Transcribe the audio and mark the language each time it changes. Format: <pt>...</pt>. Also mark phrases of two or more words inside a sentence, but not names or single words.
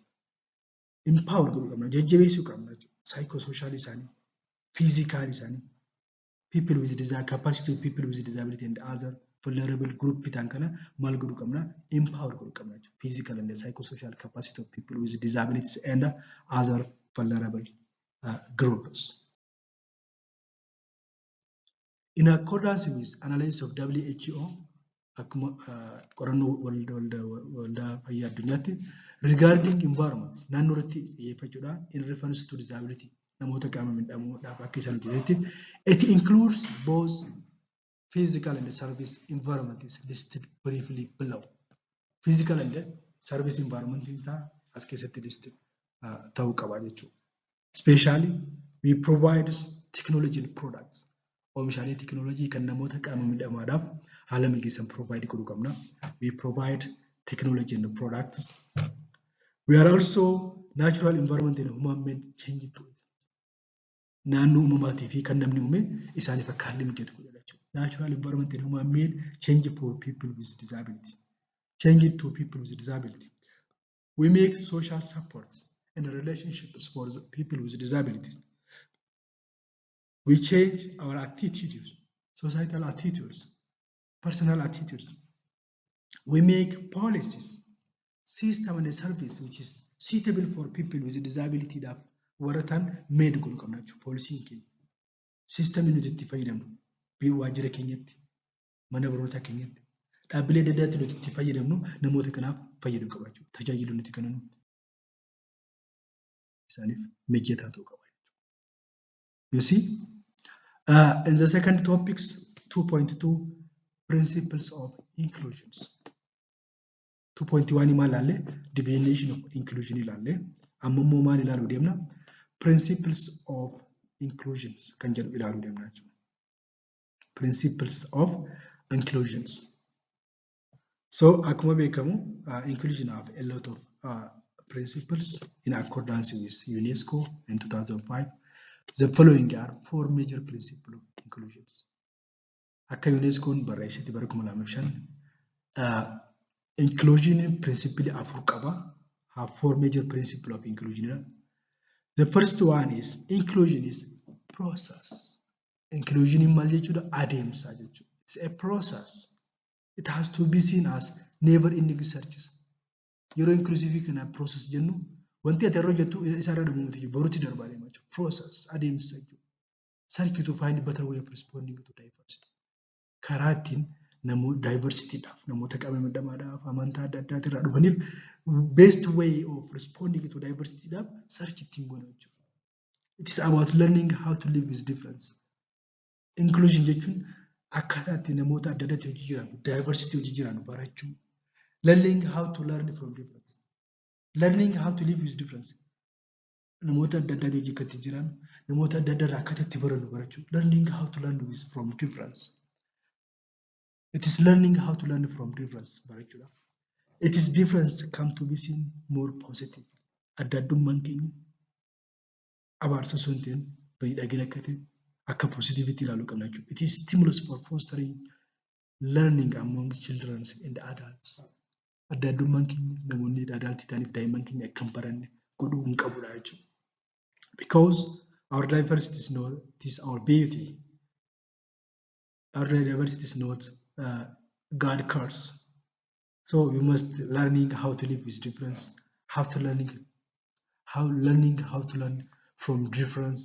<om>Empower jajjabeessuu qabna psychosocial isaanii, physical isaanii.</om> <en>People with capacity of people with disability and other vulnerable group</en> <om>bitan kana mal godhu qabna</om> <en>empower</en> <om>godhu qabna</om> <en>physical and psychosocial capacity of people with disabilities and other vulnerable groups. In accordance with analysis of WHO</en> <om>akkuma qorannoo waldaa fayyaa addunyaatti</om> <en>regarding environments</en> <om>naannoo irratti xiyyeeffachuudha</om> <en>in reference to disability</en> <om>namoota qaama miidhamoodhaaf akka isaan hojjetetti</om> <en>it includes both physical and service environment is listed briefly below. Physical and service environment</en> <om>isaa as keessatti listed ta'uu qaba jechuudha.</om> <en>Especially we provide technology products.</en> <om>Oomishaalee technology kan namoota qaama miidhamaadhaaf haala mijeessan provide godhuu qabna.</om> <en>We provide technology and products. We are also natural environment and human made change to it.</en> <om>Naannoo uumamaatii fi kan namni uume isaaniif akka haalli mijatu godha jechuudha.</om> <en>Natural environment and human made change for people with disability. Change to people with disability. We make social supports and relationships for the people with disabilities. We change our attitudes, societal attitudes, personal attitudes. We make policies, system and service which is suitable for people with disability that waratan made</en> <om>godhu qabna jechuudha. Poolisiin keenya systemii nuti itti fayyadamnu waajjira keenyatti mana barnootaa keenyatti dhaabbilee adda addaatti nuti itti fayyadamnu namoota kanaaf fayyaduu qaba jechuudha. Tajaajila nuti kennu isaaniif mijataa ta'uu qaba jechuudha.</om> <en>You see, in the second topics 2.2 principles of inclusions.</en> <om>2.1 maal ilaalle</om> <en>definition of inclusion</en> <om>ilaalle amma immoo maal ilaaluu deemna</om> <en>principles of inclusions</en> <om>kan jedhu ilaaluu deemna jechuudha.</om> <en>Principles of inclusions. So</en> <om>akkuma beekamu</om> <en>inclusion have a lot of principles in accordance with UNESCO in 2005. The following are 4 major principles of inclusions.</en> <om>Akka UNESCO barreessite bara 2005</om> <en>inclusion principle</en> <om>afur qaba.</om> <en>Have 4 major principles of inclusion. The first one is inclusion is process.</en> <om>Inclusion in maal jechuudha adeemsa jechuudha.</om> <en>It's a process. It has to be seen as never ending searches.</en> <om>Yeroo inclusive kana process jennu wanti ati irra jettu isaarra dhumuuti boruutti darbaa deema jechuudha. Process adeemsa jechuudha.</om> <en>Search to find better way of responding to diversity.</en> <om>Karaa ittiin diversity dhaaf namoota qaama miidhamaadhaaf amantaa adda addaati irraa dhufaniif</om> <en>best way of responding to diversity</en> <om>dhaaf search ittiin goona jechuudha.</om> <en>It is about learning how to live with difference.</en> <om>Inclusion jechuun akkaataa itti namoota adda addaatti hojii jiran diversity hojii jiran barachuu.</om> <en>Learning how to learn from difference. Learning how to live with difference.</en> <om>Namoota adda addaatti hojii akkatti jiran namoota adda addaa irraa akkaataa itti barannu barachuu.</om> <en>Learning how to learn from difference. It is learning how to learn from difference barachuudha. It is difference come to be seen more positive.</en> <om>Adda addummaan keenya abaarsa osoo hin ta'in miidhagina akka ta'e akka positivity ilaaluu qabna jechuudha.</om> <en>It is stimulus for fostering learning among children and adults.</en> <om>Adda addummaan keenya namoonni adultii ta'aniif daa'imman keenya akka hin baranne godhuu hin qabudha jechuudha.</om> <en>Because our diversity is not, it is our beauty. Our diversity is not God curse. So we must learning how to live with difference, how to learning how to learn from difference.</en>